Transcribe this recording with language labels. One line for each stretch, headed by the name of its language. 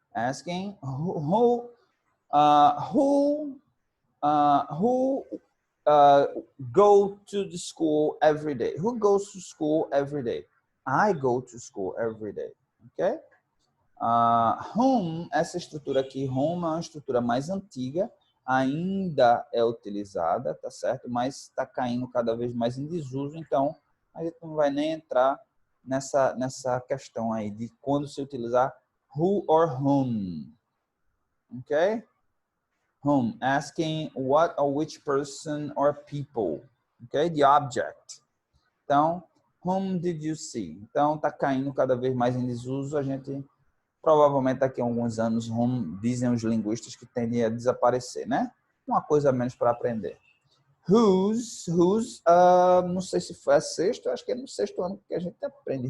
English: Asking who go to the school every day? Who goes to school every day? I go to school every day. Ok?
Portuguese: Whom, essa estrutura aqui, whom é uma estrutura mais antiga, ainda é utilizada, tá certo? Mas está caindo cada vez mais em desuso, então a gente não vai nem entrar nessa questão aí de quando se utilizar who or whom. Ok?
English: Whom, asking what or which person or people. Ok? The object. Então, whom did you see?
Portuguese: Então, está caindo cada vez mais em desuso. A gente, provavelmente, daqui a alguns anos, whom, dizem os linguistas que tendem a desaparecer, né? Uma coisa a menos para aprender. Whose, não sei se foi a sexto, acho que é no sexto ano que a gente aprende.